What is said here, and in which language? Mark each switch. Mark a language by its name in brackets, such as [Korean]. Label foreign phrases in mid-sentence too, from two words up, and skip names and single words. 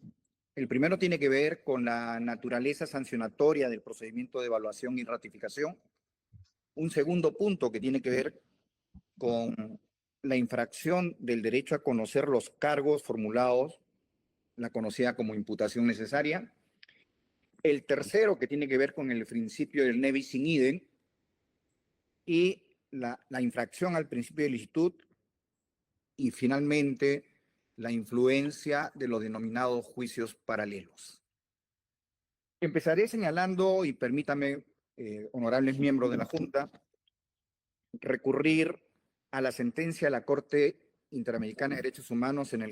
[Spanish] El primero tiene que ver con la naturaleza sancionatoria del procedimiento de evaluación y ratificación. Un segundo punto que tiene que ver con la infracción del derecho a conocer los cargos formulados, la conocida como imputación necesaria. El tercero, que tiene que ver con el principio del [Latin] ne bis in idem, [Spanish] y la infracción al principio de licitud, y finalmente la influencia de los denominados juicios paralelos. Empezaré señalando, y permítame, honorables miembros de la Junta, recurrir a la sentencia de la Corte Interamericana de Derechos Humanos en el